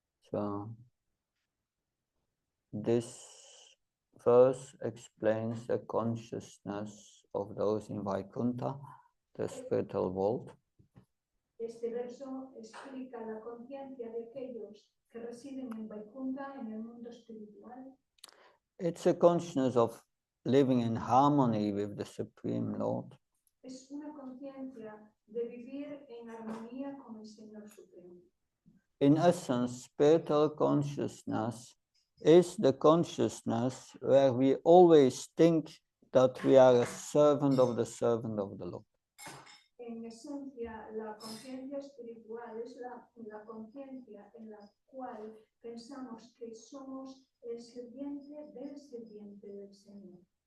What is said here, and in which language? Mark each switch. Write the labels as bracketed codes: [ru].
[en] So, this verse explains the consciousness of those in Vaikuntha, the spiritual world. [es] Este verso explica la conciencia de aquellos que residen en Vaikuntha, en el mundo espiritual. [en] It's a consciousness of living in harmony with the Supreme Lord. [es] Es una conciencia de vivir en armonía con el Señor Supremo. [en] In essence, spiritual consciousness is the consciousness where we always think that we are a servant of the Lord. [es] En esencia, la conciencia espiritual es la conciencia en la cual pensamos que somos el sirviente del Señor.